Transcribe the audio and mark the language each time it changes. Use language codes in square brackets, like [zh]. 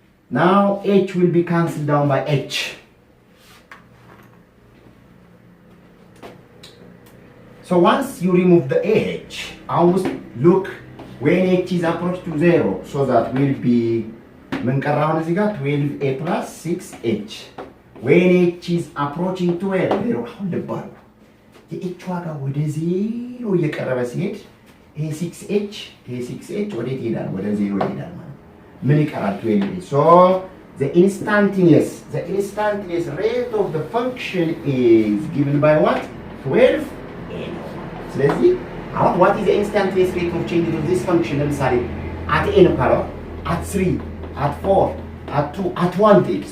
[en] Now h will be cancelled down by h. So once you remove the ah, almost look when h is approached to 0, so that will be [am] ምን ቀረ አሁን እዚህ ጋር [en] 12a plus 6h. When h is approaching to 0 [am] አሁን ልባሉ የh ዋጋ ወደ 0 እየቀረበ ሲሄድ ይሄ 6h ወዴት ይሄዳል? ወደ 0 ይሄዳል ማለት ምን ይቀራል? 12a. [en] So the instantaneous rate of the function is given by what? 12a. [am] ስለዚህ አሁን [en] what is the instantaneous rate of change of this function? [am] ለምሳሌ [en] at a ነው ካለው at 3 at 4 at 2 at 1 take.